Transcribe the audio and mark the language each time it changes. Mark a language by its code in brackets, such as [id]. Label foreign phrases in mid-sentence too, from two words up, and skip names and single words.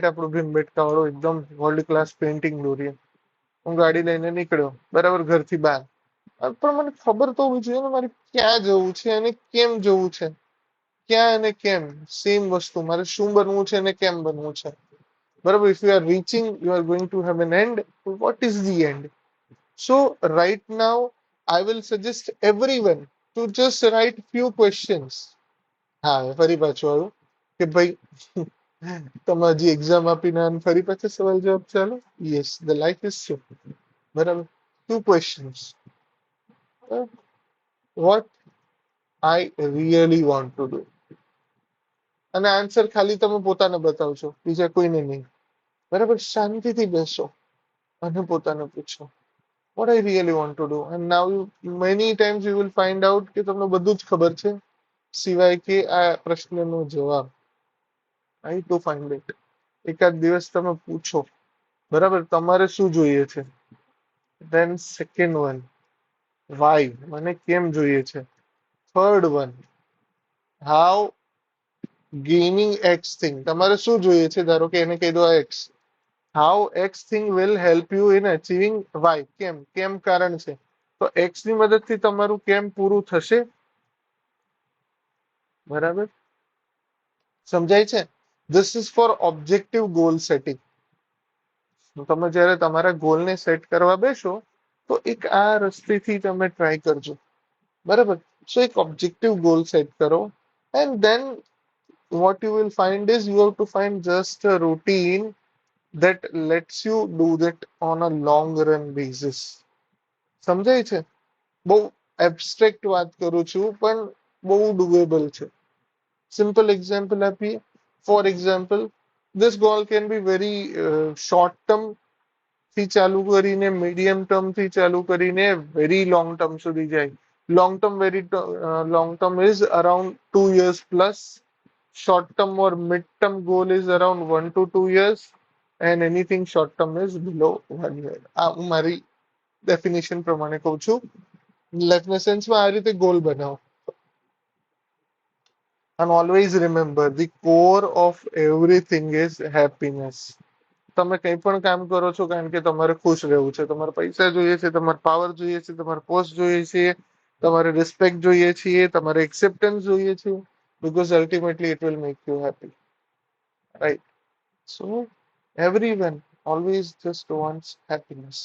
[gu] આપણું ભીમબેટકા વાળો એકદમ વર્લ્ડ ક્લાસ પેઇન્ટિંગ દોરીએ. હું ગાડી લઈને નીકળ્યો, બરાબર, ઘરથી બહાર. પણ મને ખબર તો હોવી જોઈએ ને મારે ક્યાં જવું છે અને કેમ જવું છે. ક્યાં અને કેમ સેમ વસ્તુ. મારે શું બનવું છે અને કેમ બનવું છે, બરાબર? [en] If you are reaching, you are going to have an end. What is the end? So right now I will suggest everyone to just write few questions. [gu] હા, ફરી પાછું આવ્યું કે ભાઈ તમે હજી એક્ઝામ આપીને ફરી પાછા સવાલ જવાબ ચાલો. [en] Yes, the life is so, બરાબર? two questions. what I really want to do. [gu] અને આન્સર ખાલી તમે પોતાને બતાવશો, બીજા કોઈને નહીં, બરાબર? શાંતિથી બેસો અને પોતાને પૂછો [en] what I really want to do. And now many times you will find out [gu] કે તમને બધું જ ખબર છે સિવાય કે આ પ્રશ્નનો જવાબ. [en] I to find it. [gu] એકાદ દિવસ તમે પૂછો, બરાબર, તમારે શું જોઈએ છે. [en] then second one, why, [gu] મને કેમ જોઈએ છે. [en] third one, how gaining x thing, [gu] તમારે શું જોઈએ છે, ધારો કે એને કહી દો x. [en] how x thing will help you in achieving y, [gu] કેમ, કેમ કારણ છે. તો x ની મદદથી તમારું કેમ પૂરું થશે, બરાબર? સમજાય છે? [en] this is for objective goal setting. [gu] તમે જ્યારે તમારા ગોલને સેટ કરવા બેસો તો એક આ રસ્તેથી તમે ટ્રાય કરજો, બરાબર? સો એક [en] objective goal set [gu] કરો. [en] and then what you will find is you have to find just a routine that lets you do that on a long run basis. [gu] સમજાય છે? બહુ એબ્સ્ટ્રેક્ટ વાત કરું છું પણ બહુ ડુએબલ છે. [en] simple example [gu] આપીએ. [en] for example, this goal can be very short term [gu] થી ચાલુ કરીને, [en] medium term [gu] થી ચાલુ કરીને [en] very long term [gu] સુધી જાય. [en] long term, very long term is around 2 years plus. short term or mid term goal is around 1 to 2 years, and anything short term is below 1 year. [gu] આ હું મારી ડેફિનેશન પ્રમાણે કહું છું. લાઈફના સેન્સમાં આ રીતે ગોલ બનાવો. [en] and always remember the core of everything is happiness. [gu] તમે કંઈ પણ કામ કરો છો કારણ કે તમારે ખુશ રહેવું છે. તમારે પૈસા જોઈએ છે, તમારે પાવર જોઈએ છે, તમારે પોસ્ટ જોઈએ છે, તમારે રિસ્પેક્ટ જોઈએ છે, તમારે એક્સેપ્ટન્સ જોઈએ છે, [en] because ultimately it will make you happy, right? So everyone always just wants happiness.